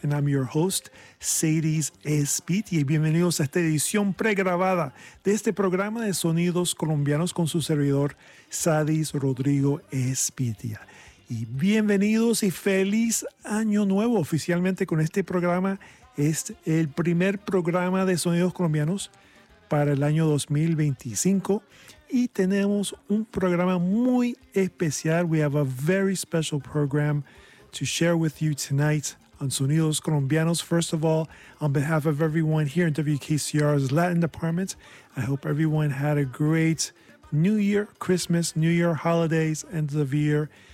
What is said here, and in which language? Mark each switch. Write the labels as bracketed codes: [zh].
[en] And I'm your host, Sadies Espitia. [es] Bienvenidos a esta edición pregrabada de este programa de Sonidos Colombianos con su servidor, Sadies Rodrigo Espitia. Y bienvenidos y feliz año nuevo oficialmente con este programa. Es el primer programa de Sonidos Colombianos para el año 2025. Y tenemos un programa muy especial. [en] We have a very special program to share with you tonight on Sonidos Colombianos. First of all, on behalf of everyone here in WKCR's Latin department, I hope everyone had a great New Year, Christmas, New Year, holidays, end of the year.